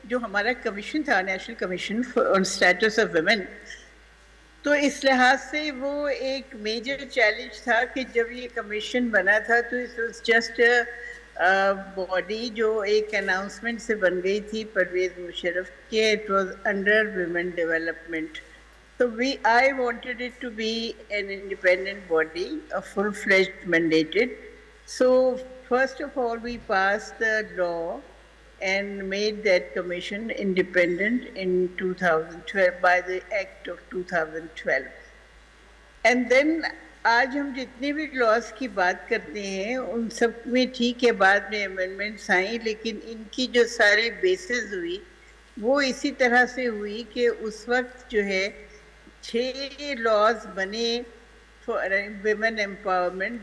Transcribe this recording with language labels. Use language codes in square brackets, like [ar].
[ur] جو ہمارا کمیشن تھا national commission on status of women, تو اس لحاظ سے وہ ایک میجر چیلنج تھا کہ جب یہ کمیشن بنا تھا تو اٹ واز جسٹ باڈی جو ایک اناؤنسمنٹ سے بن گئی تھی پرویز مشرف کے، it was under women development. [en] So I wanted it to be an independent body, a full-fledged mandated. So first of all, we passed the law and made that commission independent in 2012 by the Act of 2012. And then [ur] آج ہم جتنے بھی لاس کی بات کرتے ہیں ان سب میں ٹھیک ہے بعد میں امینڈمنٹس آئیں، لیکن ان کی جو ساری بیسز ہوئی وہ اسی طرح سے ہوئی کہ اس وقت جو ہے 6 لاز بنے فار ویمن امپاورمنٹ.